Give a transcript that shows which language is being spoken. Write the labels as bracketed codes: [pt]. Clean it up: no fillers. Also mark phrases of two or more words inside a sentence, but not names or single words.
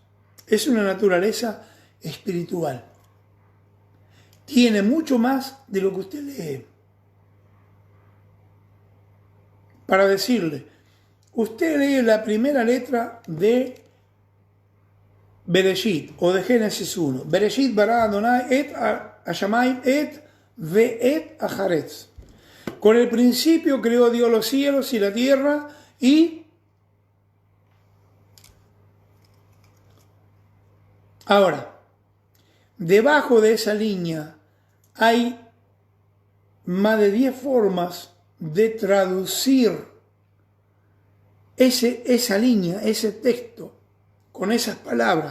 [es] Es una naturaleza espiritual. Tiene mucho más de lo que usted lee. Para decirle, usted lee la primera letra de Bereshit o de Génesis 1. [he] בראשית ברא אדוני את השמים את ואת הארץ. [es] Con el principio creó Dios los cielos y la tierra y ahora, debajo de esa línea hay más de 10 formas de traducir esa línea, ese texto, con esas palabras.